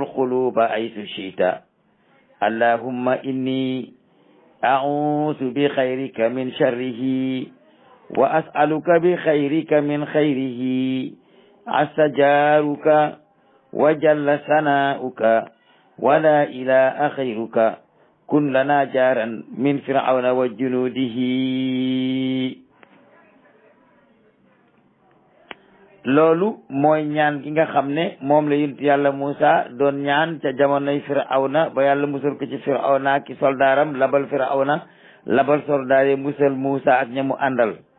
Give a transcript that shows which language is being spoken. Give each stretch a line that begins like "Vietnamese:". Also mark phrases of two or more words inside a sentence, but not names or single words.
Arabic: القلوب حيث شئت اللهم إني أعوذ بخيرك من شره وأسألك بخيرك من خيره أستجيرك وجل ثناؤك ولا إله غيرك كن لنا جارا من فرعون وجنوده.
Wolof: loolu mooy ñaan gi nga xam ne moom la yonent yàlla Muusa doon ñaan ca jamonoy Firawna ba yàlla musal ko ci Firawna ki soldaaram labal Firawna labal soldaare musal Muusa ak ñamu àndal